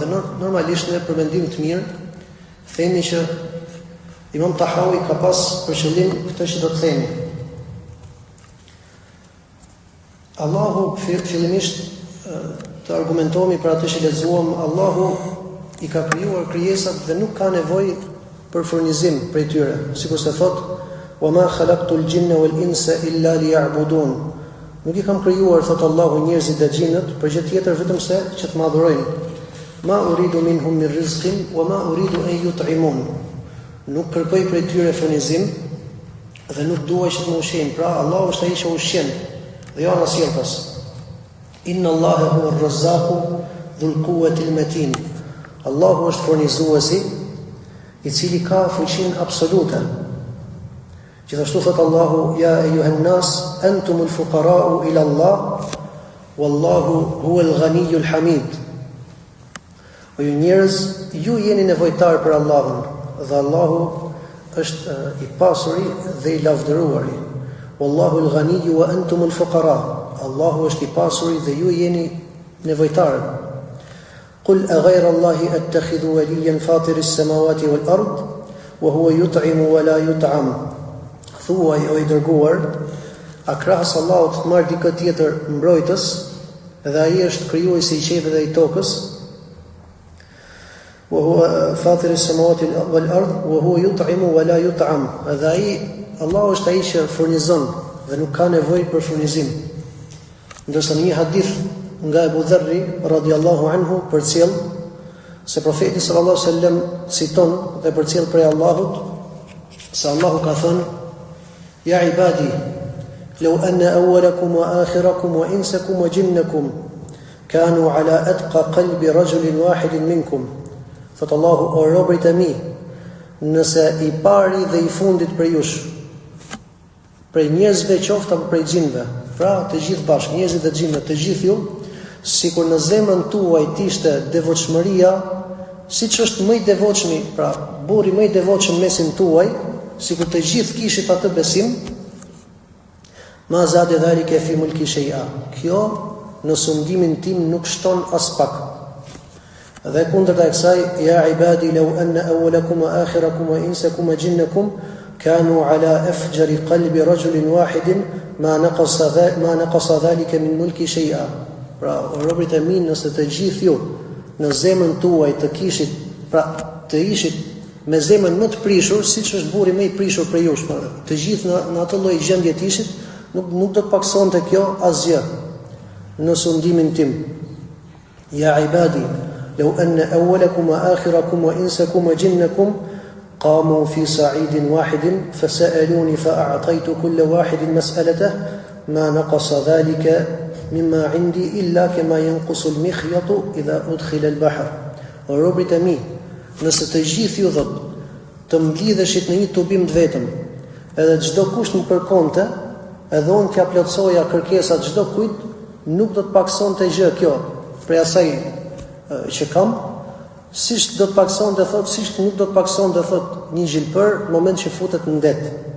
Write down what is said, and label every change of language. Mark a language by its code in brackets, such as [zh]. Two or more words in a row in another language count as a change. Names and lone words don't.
[sq] Dhe normalisht në përmendim të mirë themi që Imam Tahawi ka pas për qëllim këtë që do të themi. Allahu fillimisht të argumentohemi për atë që lexuam, Allahu i ka krijuar krijesat dhe nuk ka nevojë për furnizim prej tyre, sikur se thot: [ar] "وما خلقت الجن والإنس إلا ليعبدون." [sq] Nuk i kam krijuar, thot Allahu, njerëzit dhe xhinët për gjë tjetër vetëm se që të më adhurojnë. [ar] ما أريد منهم من رزق وما أريد أن يطعمون. [sq] Nuk kërkoj prej tyre furnizim dhe nuk dua që të më ushqejnë. Pra Allahu është ai që ushqen dhe jo anasjelltas. [ar] إن الله هو الرزاق ذو القوة المتين. [sq] Allahu është furnizuesi i cili ka fuqinë absolute. Gjithashtu thot Allahu: [ar] "يا أيها الناس أنتم الفقراء إلى الله والله هو الغني الحميد." [sq] O ju njerëz, ju jeni nevojtar për Allahun dhe Allahu është i pasuri dhe i lavdëruari. [ar] والله الغني وأنتم الفقراء. [sq] Allahu është i pasuri dhe ju jeni nevojtarë. [ar] قل أغير الله أتخذ وليا فاطر السماوات والأرض وهو يطعم ولا يطعم. [sq] Thuaj, o i dërguar, a krahas Allahut të marr dikë tjetër mbrojtës, dhe ai është krijuesi i qiellit dhe i tokës. [ar] وهو فاطر السماوات والأرض وهو يطعم ولا يطعم. [sq] Dhe ai, Allahu është ai që furnizon dhe nuk ka nevojë për furnizim. Ndërsa në një hadith nga Abu Dharri [ar] رضي الله عنه [sq] përcjell se profeti [ar] صلى الله عليه وسلم [sq] citon dhe përcjell prej Allahut se Allahu ka thënë: [ar] "يا عبادي لو أن أولكم وآخركم وإنسكم وجنكم كانوا على أتقى قلب رجل واحد منكم." [sq] Thot Allahu: "O robërit e mi, nëse i pari dhe i fundit për jush, prej njerëzve qoftë apo prej xhinëve, pra të gjithë bashkë, njerëzit dhe xhinët, të gjithë ju, sikur në zemrën tuaj të ishte devotshmëria siç është më i devotshmi, pra burri më i devotshëm mesin tuaj, sikur të gjithë kishit atë besim, [ar] ما زاد ذلك في ملكي شيئا. [sq] Kjo në sundimin tim nuk shton as pak. Dhe kundërta e kësaj, [ar] يا عبادي لو أن أولكم وآخركم وإنسكم وجنكم كانوا على أفجر قلب رجل واحد ما نقص ذلك من ملكي شيئا. [sq] Pra, o robërit e mi, nëse të gjithë ju në zemrën tuaj të kishit, pra të ishit me zemrën më të prishur, siç është burri më i prishur për jush, të gjithë në atë lloj gjendje të ishit, nuk do të paksonte kjo asgjë në sundimin tim. [ar] يا عبادي لو أن أولكم وآخركم وإنسكم وجنكم قاموا في صعيد واحد فسألوني فأعطيت كل واحد مسألته ما نقص ذلك مما عندي إلا كما ينقص المخيط إذا أدخل البحر. [sq] O robërit e mi, nëse të gjithë ju thot të mblidheshit në një tubim të vetëm, edhe çdo kush më kërkonte, edhe unë t'ja plotsoja kërkesat çdo kujt, nuk do të paksonte gjë kjo prej asaj që kam, siç do të paksonte thot, siç nuk do të paksonte thot një gjilpër në moment që futet në det.